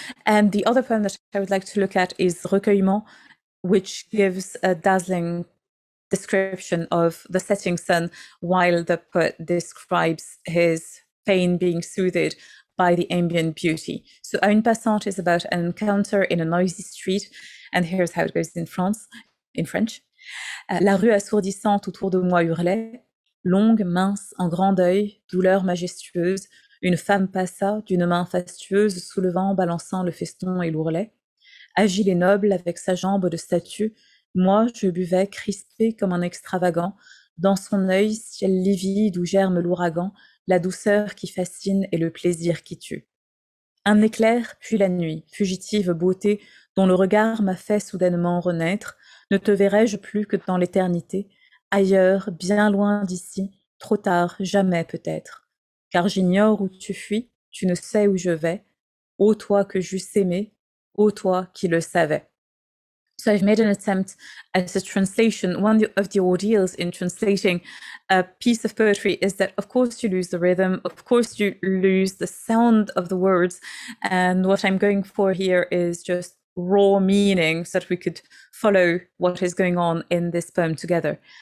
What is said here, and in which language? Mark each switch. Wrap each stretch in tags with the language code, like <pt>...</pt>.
<en>And the other poem that I would like to look at is Recueillement, which gives a dazzling description of the setting sun while the poet describes his pain being soothed by the ambient beauty. So Une Passante is about an encounter in a noisy street, and here's how it goes in French.</en> <fr>La rue assourdissante autour de moi hurlait, longue, mince, en grand deuil, douleur majestueuse, Une femme passa, d'une main fastueuse, soulevant, balançant le feston et l'ourlet. Agile et noble, avec sa jambe de statue, moi, je buvais, crispé comme un extravagant, dans son œil, ciel livide où germe l'ouragan, la douceur qui fascine et le plaisir qui tue. Un éclair, puis la nuit, fugitive beauté, dont le regard m'a fait soudainement renaître, ne te verrai-je plus que dans l'éternité, ailleurs, bien loin d'ici, trop tard, jamais peut-être. Car j'ignore où tu fuis, tu ne sais où je vais, ô toi que j'eusse aimé, ô toi qui le savais.</fr> <en>So I've made an attempt as a translation. One of the ordeals in translating a piece of poetry is that, of course, you lose the rhythm, of course, you lose the sound of the words. And what I'm going for here is just raw meaning so that we could follow what is going on in this poem together.</en>